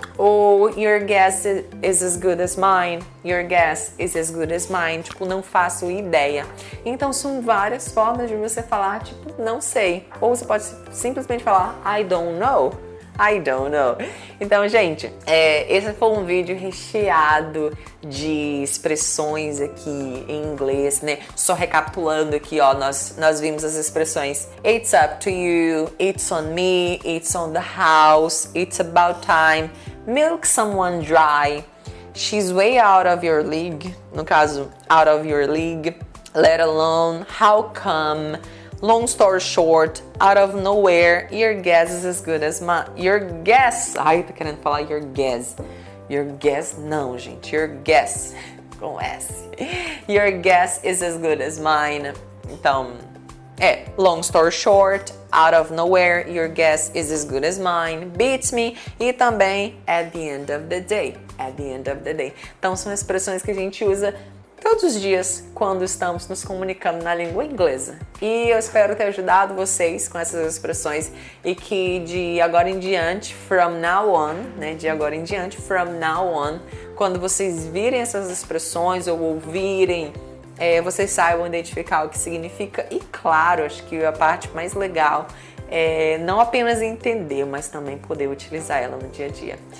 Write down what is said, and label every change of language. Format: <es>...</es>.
<en>Ou your guess is as good as mine. Your guess is as good as mine.</en> <pt>Tipo, não faço ideia. Então, são várias formas de você falar, tipo, não sei. Ou você pode simplesmente falar</pt> <en>I don't know. I don't know.</en> <pt>Então, gente, esse foi um vídeo recheado de expressões aqui em inglês, né? Só recapitulando aqui, ó, nós vimos as expressões It's up to you, it's on me, it's on the house, it's about time, milk someone dry, she's way out of your league, no caso, out of your league, let alone, how come, long story short, out of nowhere, your guess is as good as mine. Your guess. Ai, tô querendo falar your guess. Your guess, não, gente. Your guess, com S.</pt> <en>Your guess is as good as mine. Então, long story short, out of nowhere, your guess is as good as mine. Beats me.</en> <pt>E também, at the end of the day.</pt> <en>At the end of the day.</en> <pt>Então, são expressões que a gente usa todos os dias quando estamos nos comunicando na língua inglesa. E eu espero ter ajudado vocês com essas expressões e que de agora em diante, from now on, né, de agora em diante, from now on, quando vocês virem essas expressões ou ouvirem, vocês saibam identificar o que significa e, claro, acho que a parte mais legal é não apenas entender, mas também poder utilizar ela no dia a dia.</pt>